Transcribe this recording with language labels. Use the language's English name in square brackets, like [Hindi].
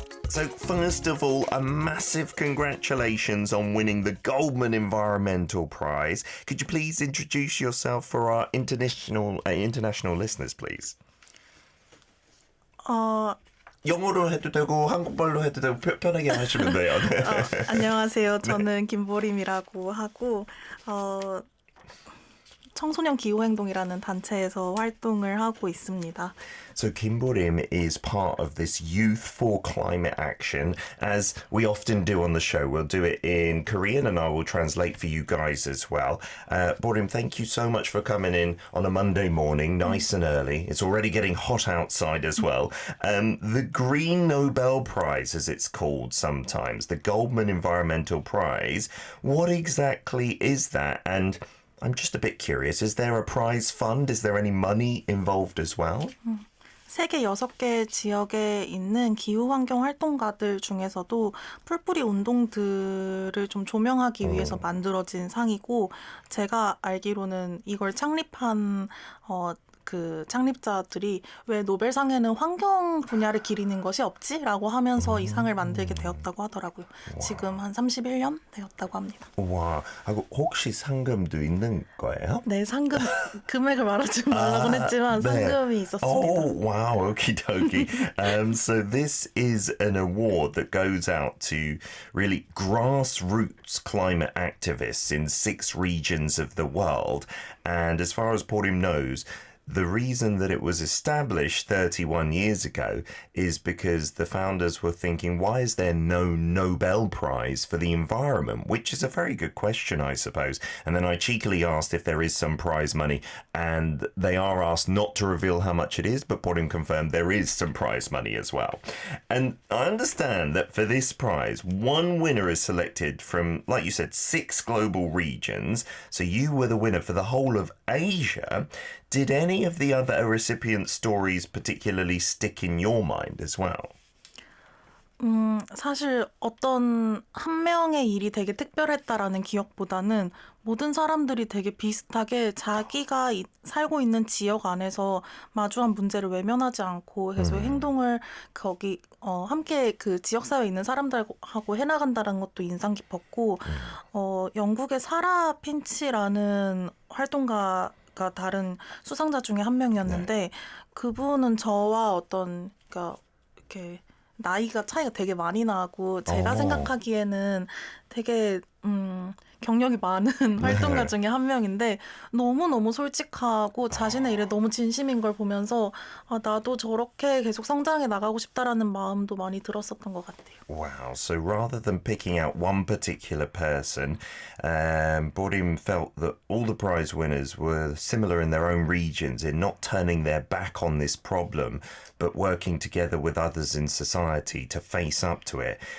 [English] So first of all, a massive congratulations on winning the Goldman Environmental Prize. Could you please introduce yourself for our international listeners, please? [Korean] 영어로 해도 되고 한국말로 해도 되고 편하게 하시면 돼요. 안녕하세요. 저는 김보림이라고 하고 청소년 기후행동이라는 단체에서 활동을 하고 있습니다. [English] So Kim Borim is part of this Youth for Climate Action, as we often do on the show. We'll do it in Korean and I will translate for you guys as well. Borim, thank you so much for coming in on a Monday morning, nice and early. It's already getting hot outside as well. The Green Nobel Prize, as it's called sometimes, the Goldman Environmental Prize, what exactly is that? And I'm just a bit curious, is there a prize fund? Is there any money involved as well? [Korean] 세계 6개 지역에 있는 기후환경 활동가들 중에서도 풀뿌리 운동들을 좀 조명하기 위해서 만들어진 상이고, 제가 알기로는 이걸 창립한 그 창립자들이 왜 노벨상에는 환경 분야를 기리는 것이 없지? 라고 하면서 이 상을 만들게 되었다고 하더라고요. 와. 지금 한 31년 되었다고 합니다. 와, 하고 혹시 상금도 있는 거예요? 네, 상금 금액을 말하지 말라고는 했지만 상금이 있었습니다. [English] Oh, wow, okie dokie. So this is an award that goes out to really grassroots climate activists in 6 regions of the world. And as far as Borim knows, the reason that it was established 31 years ago is because the founders were thinking, why is there no Nobel Prize for the environment? Which is a very good question, I suppose. And then I cheekily asked if there is some prize money, and they are asked not to reveal how much it is, but Borim confirmed there is some prize money as well. And I understand that for this prize, one winner is selected from, like you said, 6 global regions. So you were the winner for the whole of Asia. Did any of the other recipient stories particularly stick in your mind as well? [Korean] 사실 어떤 한 명의 일이 되게 특별했다라는 기억보다는 모든 사람들이 되게 비슷하게 자기가 살고 있는 지역 안에서 마주한 문제를 외면하지 않고 계속 행동을 거기 함께 그 지역사회에 있는 사람들하고 해나간다는 것도 인상 깊었고, 영국의 사라 핀치라는 활동가 다른 수상자 중에 한 명이었는데, 그분은 저와 어떤 그러니까 이렇게 나이가 차이가 되게 많이 나고 제가 생각하기에는 되게 경력이 많은 활동가 중에 한 명인데, 너무너무 솔직하고 자신의 일에 너무 진심인 걸 보면서 나도 저렇게 계속 성장해 나가고 싶다라는 마음도 많이 들었었던 것 같아요. [English] Wow, so rather than picking out one particular person, Borim felt that all the prize winners were similar in their own regions in not turning their back on this problem, but working together with others in society to face up to it.